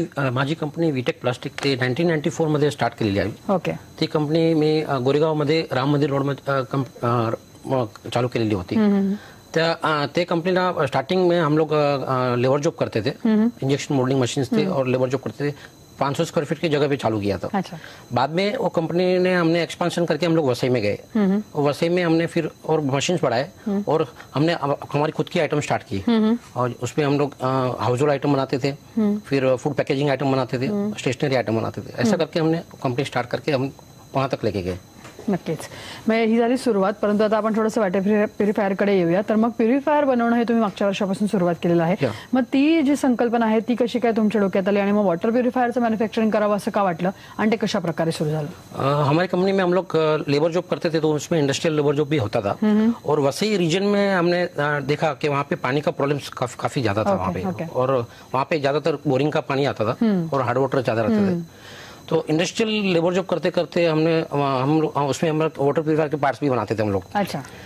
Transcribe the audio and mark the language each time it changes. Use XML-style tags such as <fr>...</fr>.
<mr>माझी company Vtech plastic ते 1994 मध्ये स्टार्ट केलेली आहे. ओके. ती कंपनी मी गोरेगावमध्ये राम मंदिर रोडमध्ये चालू केलेली होती. ते कंपनीला</mr> <hi>स्टार्टिंग में हम लोग लेबर जॉब करते थे, इंजेक्शन मोल्डिंग मशीन्स थे और लेबर जॉब करते थे. 500 स्क्वायर फीट की जगह पे चालू किया था. अच्छा. बाद में वो कंपनी ने हमने एक्सपांशन करके हम लोग वसई में गए. वसई में हमने फिर और मशीन्स बढ़ाए और हमने हमारी खुद की आइटम स्टार्ट की. और उसमें हम लोग हाउस होल्ड आइटम बनाते थे, फिर फूड पैकेजिंग आइटम बनाते थे, स्टेशनरी आइटम बनाते थे. ऐसा करके हमने कंपनी स्टार्ट करके हम वहां तक लेके गए.</hi> <mr>नक्कीच. मग ही झाली सुरुवात, परंतु आता आपण थोडंसं वॉटर प्युरिफायरकडे येऊया. तर मग प्युरिफायर बनवणं हे तुम्ही मागच्या वर्षापासून सुरुवात केलेलं आहे. मग ती जी संकल्पना आहे ती कशी काय तुमच्या डोक्यात आली आणि मग वॉटर प्युरिफायरचं मॅन्युफॅक्चरिंग करावं असं का वाटलं आणि ते कशा प्रकारे सुरू झालं?</mr> <hi>हमारी कंपनी में हम लोग लेबर जॉब करते थे, तो उसमें इंडस्ट्रियल लेबर जॉब भी होता था. और वसई रीजन में हमने देखा कि वहाँ पे पानी का प्रॉब्लम काफी ज्यादा था वहाँ पे. और वहाँ पे ज्यादातर बोरिंग का पानी आता था और हार्ड वाटर ज्यादा रहते थे. तो इंडस्ट्रियल लेबर जॉब करते करते हम उसमें हम वॉटर प्यूरिफायर के पार्ट्स भी बनाते थे हम लोग. अच्छा.</hi>